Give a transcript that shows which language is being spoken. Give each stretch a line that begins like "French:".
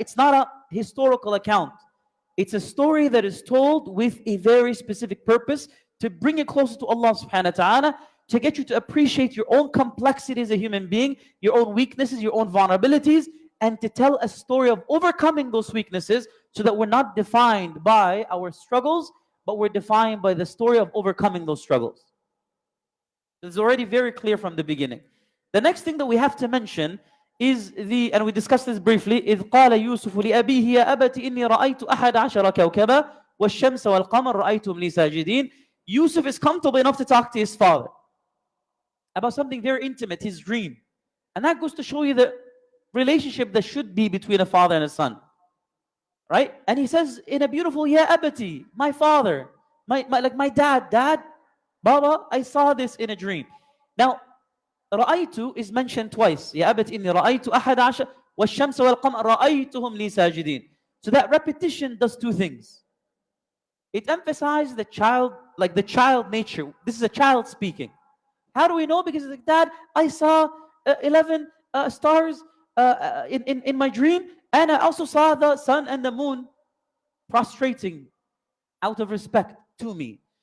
English: It's not a historical account. It's a story that is told with a very specific purpose to bring you closer to Allah subhanahu wa ta'ala, to get you to appreciate your own complexity as a human being, your own weaknesses, your own vulnerabilities, and to tell a story of overcoming those weaknesses so that we're not defined by our struggles, but we're defined by the story of overcoming those struggles. It's already very clear from the beginning. The next thing that we have to mention is and we discussed this briefly,
Arabic: إِذْ قَالَ يُوسُفُ لِأَبِيهِ يَا أَبَتِ إِنِّي رَأَيْتُ أَحَدَ عَشَرَ كَوْكَبًا وَالشَّمْسَ وَالْقَمَرَ رَأَيْتُهُمْ لِي سَاجِدِينَ.
English: Yusuf is comfortable enough to talk to his father about something very intimate, his dream. And that goes to show you the relationship that should be between a father and a son. Right? And he says in a beautiful, Ya abati, my father, my dad, Baba, I saw this in a dream. Now, رأيت is mentioned twice.
Arabic: يا أبت إني رأيت أحد عشر والشمس والقمر رأيتهم لي ساجدين.
English: So that repetition does two things. It emphasizes the child nature. This is a child speaking. How do we know? Because it's like, Dad, I saw 11 stars in my dream, and I also saw the sun and the moon prostrating out of respect to me.